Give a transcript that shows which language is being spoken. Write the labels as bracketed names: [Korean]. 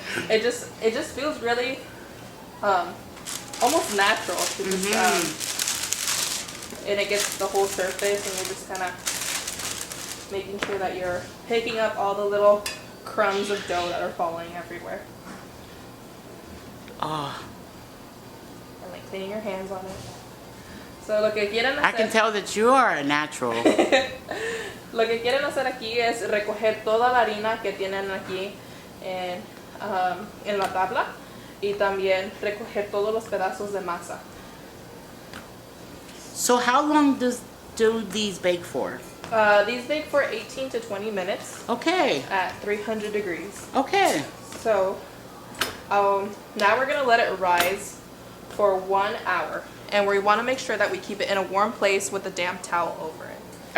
[English] It just feels really, almost natural to just, and it gets the whole surface, and you're just kind of making sure that you're picking up all the little crumbs of dough that are falling everywhere. Oh. And like cleaning your hands on it. [Spanish] So lo que quieren hacer, [English] I can tell that you are a natural. [Spanish] lo que quieren hacer aquí es recoger toda la harina que tienen aquí en la tabla y también recoger todos los pedazos de masa. [English] So how long do these bake for? These bake for 18 to 20 minutes Okay. at 300 degrees. Okay. So now we're going to let it rise for 1 hour. And we want to make sure that we keep it in a warm place with a damp towel over it.